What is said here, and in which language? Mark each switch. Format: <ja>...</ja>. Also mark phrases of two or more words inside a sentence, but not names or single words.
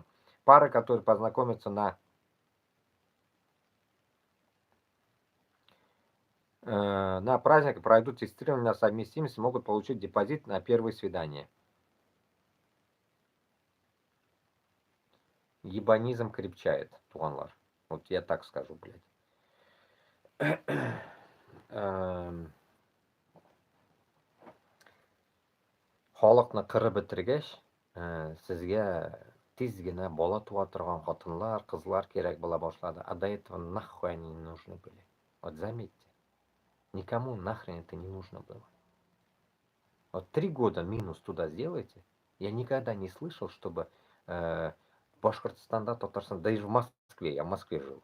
<ru>Пары, которые познакомятся на праздник, пройдут тестирование на совместимость, могут получить депозит на первое свидание. Ебанизм крепчает, туанлар. Вот я так скажу, блядь.</ru> <tt>Халыкны кырып бетергәч, сезгә тизгенә бала туа торган хатынлар, кызлар кирәк була башлады.</tt> <ru>А до этого нахуй они не нужны были. Вот заметьте, никому нахрен это не нужно было. Вот 3 года минус туда сделайте. Я никогда не слышал, чтобы в Башкортостанда, Татарстан, да и в Москве, я в Москве жил.</ru>